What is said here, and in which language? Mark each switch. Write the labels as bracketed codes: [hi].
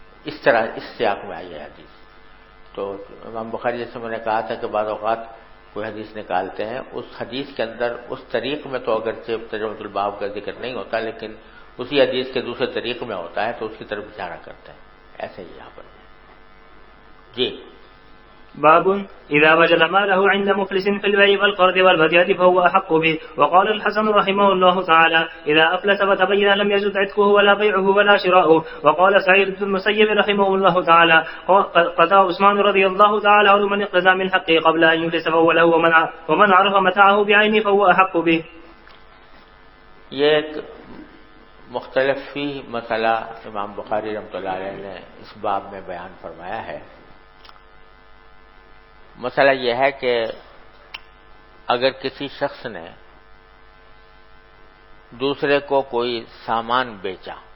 [ur] اس طرح اس سیاق میں آئی ہے حدیث۔ تو امام بخاری جیسے میں نے کہا تھا کہ بعض اوقات کوئی حدیث نکالتے ہیں، اس حدیث کے اندر اس طریق میں تو اگرچہ ترجمۃ الباب کا ذکر نہیں ہوتا لیکن اسی حدیث کے دوسرے طریق میں ہوتا ہے تو اس کی طرف اشارہ کرتے ہیں، ایسے ہی یہاں پر۔ جی۔ [ar] باب إذا وجد ماله عند مفلس في البيع والقرض والهدية فهو أحق به. وقال الحسن رحمه الله تعالى إذا أفلس فتبين لم يجد عتقه ولا بيعه ولا شراؤه. وقال سعيد بن المسيب رحمه الله تعالى قضى عثمان رضي الله تعالى عنه من اقتضى من حقه قبل أن يفلس فهو له ومن عرف متاعه بعينه فهو أحق به. [ur] یہ ایک مختلف فی مسئلہ امام بخاری رحمۃ اللہ علیہ نے اس باب میں بیان فرمایا ہے۔ مسئلہ یہ ہے کہ اگر کسی شخص نے دوسرے کو کوئی سامان بیچا